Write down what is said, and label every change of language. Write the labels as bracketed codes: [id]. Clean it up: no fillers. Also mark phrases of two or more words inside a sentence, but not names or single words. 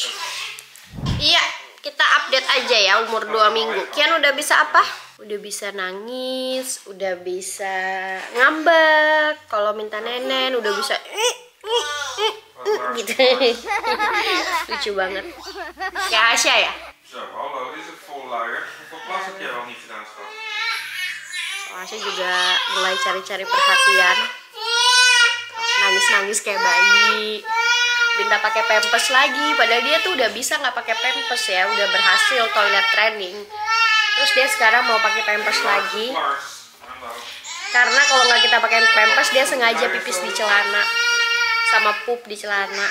[id] Iya, kita update aja ya umur 2 minggu. Kian udah bisa apa? Udah bisa nangis, udah bisa ngambek, kalau minta nenen udah bisa gitu. Lucu banget. Kayak Asya ya? [nl] Zo, hallo, is het vol lager? Hoeveel plas heb jij wel niet gedaan, schat? [id] Asya juga mulai cari-cari perhatian. Nangis-nangis kayak bayi. Minta pakai pampers lagi, padahal dia tuh udah bisa nggak pakai pampers ya, udah berhasil toilet training. Terus dia sekarang mau pakai pampers lagi. Karena kalau nggak kita pakai pampers dia sengaja pipis di celana sama pup di celana.